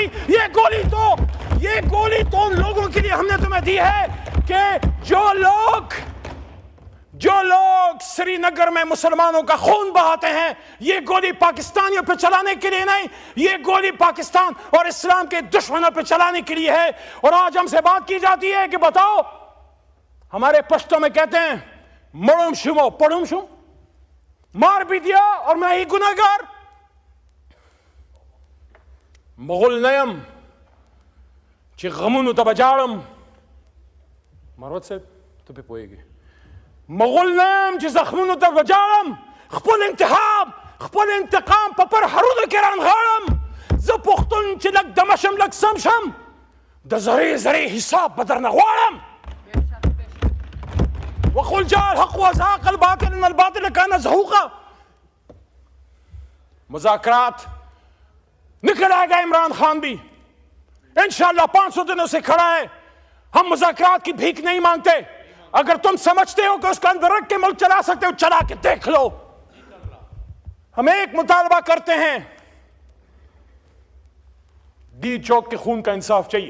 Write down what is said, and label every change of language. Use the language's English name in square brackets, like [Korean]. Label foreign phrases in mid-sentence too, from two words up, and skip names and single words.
[Urdu] یہ گولی تو ان لوگوں کے لیے ہم نے تمہیں دی ہے کہ جو لوگ سری نگر میں مسلمانوں کا خون بہاتے ہیں، یہ گولی پاکستانیوں پہ چلانے کے لیے نہیں، یہ گولی پاکستان اور اسلام کے دشمنوں پہ چلانے کے لیے ہے۔ اور آج ہم سے بات کی جاتی ہے کہ بتاؤ، ہمارے پشتوں میں کہتے ہیں [Pashto] مڑم شمو پڑھم شم، [Urdu] مار بھی دیا اور میں ہی گناہگار۔ [Pashto] مغل نیم چې غمونو ته به جاړم. مروت صاحب ته پې پوهېږې. مغول نه یم چې زخمونو ته به جاړم. خپل انتقام په پرهرونو کې رانغاړم. زه پښتون چې لږ دمه شم لږ سم شم، د ذرې حساب به درنه غواړم. [Arabic] وقل جاء الحق وزهق الباطل ان الباطل كان زهوقا. [Urdu] مذاکرات نکل آئے گا عمران خان بھی انشاءاللہ 500 دنوں سے کھڑا ہے. ہم مذاکرات کی بھیک نہیں مانگتے. اگر تم سمجھتے ہو کہ اس کا اندر رکھ کے ملک چلا سکتے ہو، چلا کے دیکھ لو. ہم ایک مطالبہ کرتے ہیں، ڈی چوک کے خون کا انصاف چاہیے.